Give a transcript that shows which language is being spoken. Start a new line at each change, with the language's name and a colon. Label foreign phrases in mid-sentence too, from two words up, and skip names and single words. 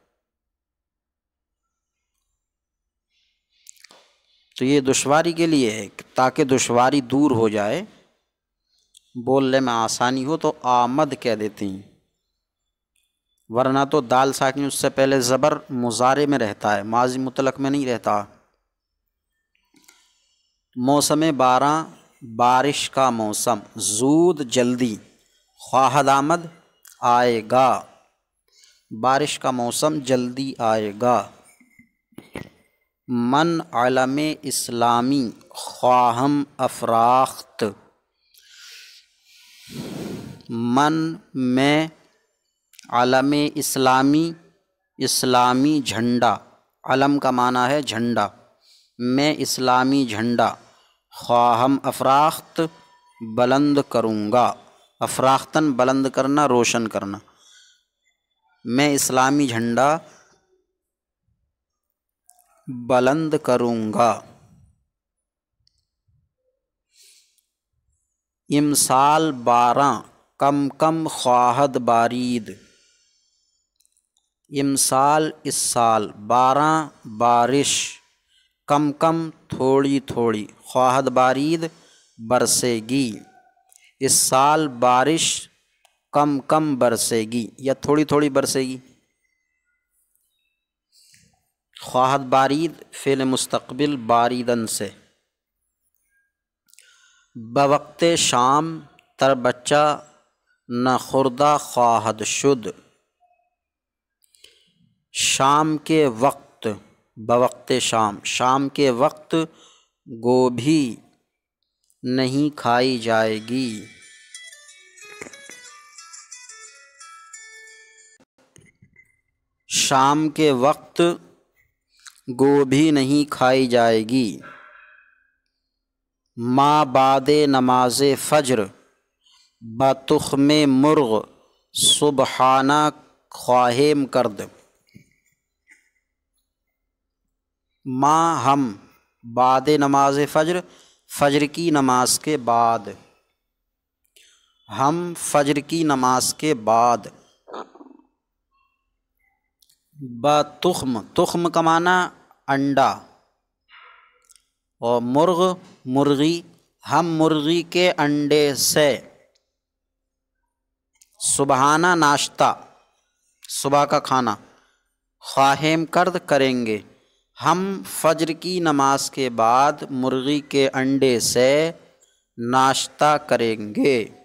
Urdu: تو یہ دشواری کے لیے ہے، تاکہ دشواری دور ہو جائے، بولنے میں آسانی ہو تو آمد کہہ دیتے ہیں، ورنہ تو دال ساکن اس سے پہلے زبر مضارع میں رہتا ہے، ماضی مطلق میں نہیں رہتا۔
Persian: موسم باراں،
Urdu: بارش کا موسم، زود جلدی،
Persian: خواہد آمد
Urdu: آئے گا، بارش کا موسم جلدی آئے گا۔
Persian: من علم اسلامی خواہم افراخت، من میں علم
Urdu: اسلامی، اسلامی جھنڈا، علم کا معنی ہے جھنڈا، میں اسلامی جھنڈا،
Persian: خواہم افراخت
Urdu: بلند کروں گا، افراختن بلند کرنا، روشن کرنا، میں اسلامی جھنڈا بلند کروں گا۔
Persian: امسال باراں، کم کم خواہد بارید،
Urdu: امسال اس سال، باراں بارش، کم کم تھوڑی تھوڑی،
Persian: خواہد بارید
Urdu: برسے گی، اس سال بارش کم کم برسے گی یا تھوڑی تھوڑی برسے گی۔
Persian: خواہد بارید
Urdu: فعل مستقبل باریدن سے۔
Persian: بوقت شام تر بچہ نہ خوردہ خواہد شد،
Urdu: شام کے وقت،
Persian: بوقت شام،
Urdu: شام کے وقت گوبھی نہیں کھائی جائے گی، شام کے وقت گوبھی نہیں کھائی جائے گی۔
Persian: ما بعد نماز فجر بتخم مرغ سبحانہ خواہم کرد، ما ہم بعد نماز فجر،
Urdu: فجر کی نماز کے بعد، ہم فجر کی نماز کے بعد، بتخم، تخم کا معنی انڈا، اور مرغ مرغی، ہم مرغی کے انڈے سے، سبحانہ ناشتہ، صبح کا کھانا،
Persian: خواہم کرد
Urdu: کریں گے، ہم فجر کی نماز کے بعد مرغی کے انڈے سے ناشتہ کریں گے۔